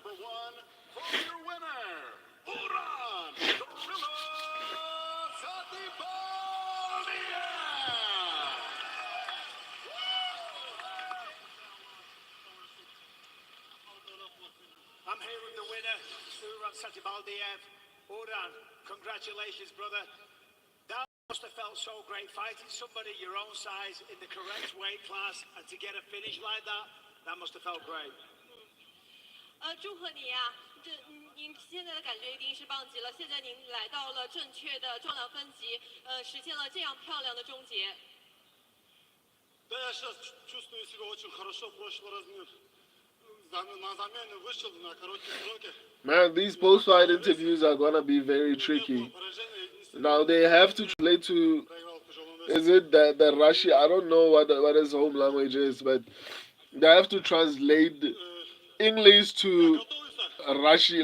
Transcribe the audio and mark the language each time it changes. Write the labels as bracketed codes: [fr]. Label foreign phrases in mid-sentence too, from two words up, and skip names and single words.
[en] I'm here with the winner, Uran Satibaldiev. Uran, congratulations, brother. That must have felt so great fighting somebody your own size in the correct weight class and to get a finish like that. That must have felt great. [zh] 祝贺你呀！您现在的感觉一定是棒极了。现在您来到了正确的重量分级，实现了这样漂亮的终结。 [ru] Да, я сейчас чувствую себя очень хорошо. В прошлый раз на замену вышел на короткие сроки. [en] Man, these post-fight interviews are gonna be very tricky. Now they have to translate to. Is it that Russian? I don't know what his home language is, but they have to translate English to Russian.